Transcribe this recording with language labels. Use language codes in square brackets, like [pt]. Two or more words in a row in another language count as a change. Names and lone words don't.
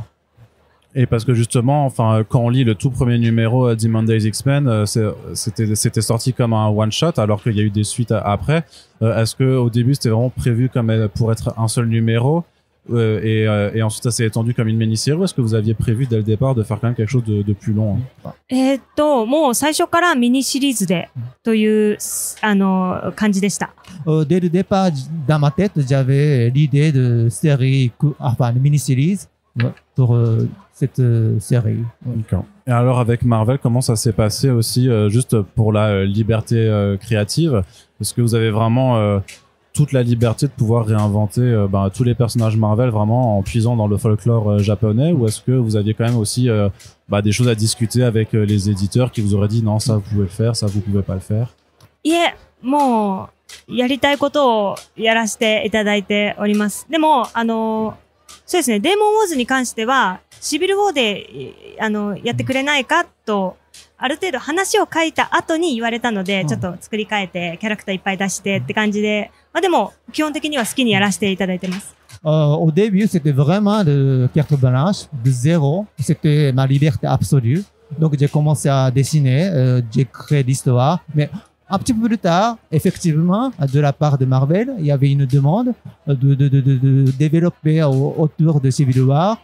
[fr] Et parce que justement, enfin, quand on lit le tout premier numéro Demon Days X-Men, c'était sorti comme un [en] one shot, [fr] alors qu'il y a eu des suites après. Est-ce que au début c'était vraiment prévu comme pour être un seul numéro, et ensuite ça s'est étendu comme une mini-série, ou est-ce que vous aviez prévu dès le départ de faire quand même quelque chose de plus long, hein? [ja] もう最初からミニシリーズでという感じでした。 [fr] Dès le départ, dans ma tête, j'avais l'idée de série, enfin, de mini-série pour cette série. D'accord. Et alors avec Marvel, comment ça s'est passé aussi, juste pour la liberté créative? Est-ce que vous avez vraiment toute la liberté de pouvoir réinventer tous les personnages Marvel vraiment en puisant dans le folklore japonais, ou est-ce que vous aviez quand même aussi des choses à discuter avec les éditeurs qui vous auraient dit non, ça vous pouvez le faire, ça vous pouvez pas le faire? [ja] いえ、もうやりたいことをやらせていただいております。でもそうですね、デーモンウォーズに関してはシビルウォーでやってくれないかとある程度話を書いた後に言われたので、ちょっと作り変えてキャラクターいっぱい出してって感じで、でも基本的には好きにやらせていただいてます。 [fr] Au début, c'était vraiment de carte blanche, de zéro. C'était ma liberté absolue. Donc, j'ai commencé à dessiner, j'ai créé l'histoire. Mais un petit peu plus tard, effectivement, de la part de Marvel, il y avait une demande de développer autour de Civil War.